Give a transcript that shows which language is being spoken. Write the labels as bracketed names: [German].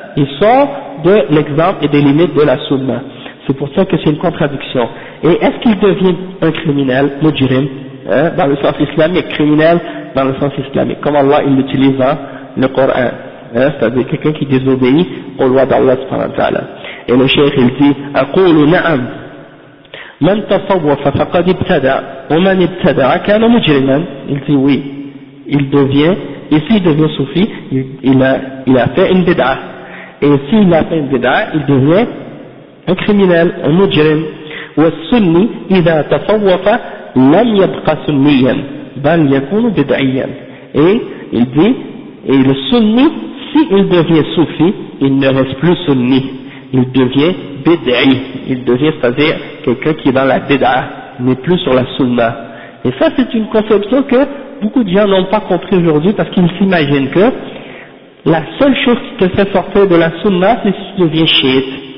[French] Il sort de l'exemple et des limites de la sunna. C'est pour ça que c'est une contradiction. Et est-ce qu'il devient un criminel, mujrim, hein, dans le sens islamique, criminel dans le sens islamique, comme Allah il l'utilise dans le Coran, hein, c'est-à-dire quelqu'un qui désobéit aux lois d'Allah subhanahu wa ta'ala. Et le cheikh il dit, [Arabic] أقول نعم من تصوف فقد ابتدع ومن ابتدع كان مجرما. [French] Il dit oui, il devient, et s'il devient soufi, il a fait une bid'a, et s'il a fait une bid'a, il devient un criminel, un mujrim. [Arabic] والسني إذا تصوف لم يبقى سنيا بل يكون بدعيا. [French] Et il dit, et le sunni, s'il devient soufi, il ne reste plus sunni, il devient bid'i, il devient, c'est-à-dire quelqu'un qui est dans la bid'a, n'est plus sur la sunna. Et ça, c'est une conception que beaucoup de gens n'ont pas compris aujourd'hui parce qu'ils s'imaginent que la seule chose qui te fait sortir de la sunna, c'est si tu deviens chiite.